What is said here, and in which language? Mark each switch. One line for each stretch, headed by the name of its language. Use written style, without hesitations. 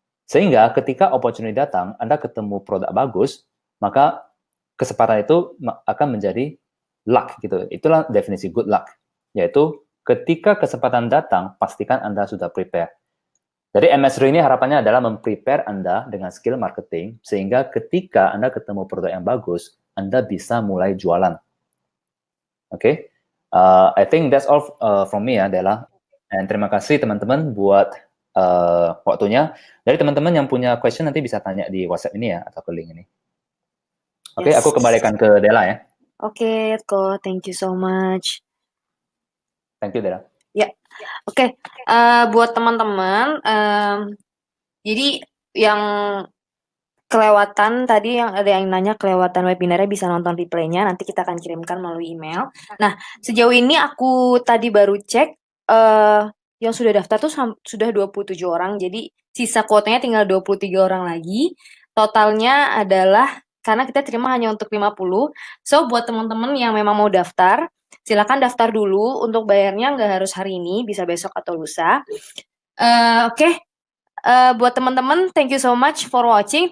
Indonesian: Sehingga ketika opportunity datang, Anda ketemu produk bagus, maka kesempatan itu akan menjadi luck gitu. Itulah definisi good luck, yaitu ketika kesempatan datang, pastikan Anda sudah prepare. Jadi MS3 ini harapannya adalah memprepare Anda dengan skill marketing, sehingga ketika Anda ketemu produk yang bagus, Anda bisa mulai jualan. Oke?
English: I think that's all from me ya, Della.
Indonesian: And terima kasih teman-teman buat waktunya. Dari teman-teman yang punya question nanti bisa tanya di WhatsApp ini ya, atau ke link ini. Oke, aku kembalikan ke Della ya.
English: Oke, Ko, thank you so much. Thank you, Della.
Indonesian: Ya, oke. Buat teman-teman, jadi yang kelewatan tadi, yang ada yang nanya kelewatan webinarnya, bisa nonton replaynya, nanti kita akan kirimkan melalui email. Nah, sejauh ini aku tadi baru cek, yang sudah daftar tuh sudah 27 orang, jadi sisa kuotanya tinggal 23 orang lagi. Totalnya adalah, karena kita terima hanya untuk 50, so buat teman-teman yang memang mau daftar, silakan daftar dulu. Untuk bayarnya nggak harus hari ini, bisa besok atau lusa. Oke. Buat teman-teman,
English: thank you so much for watching.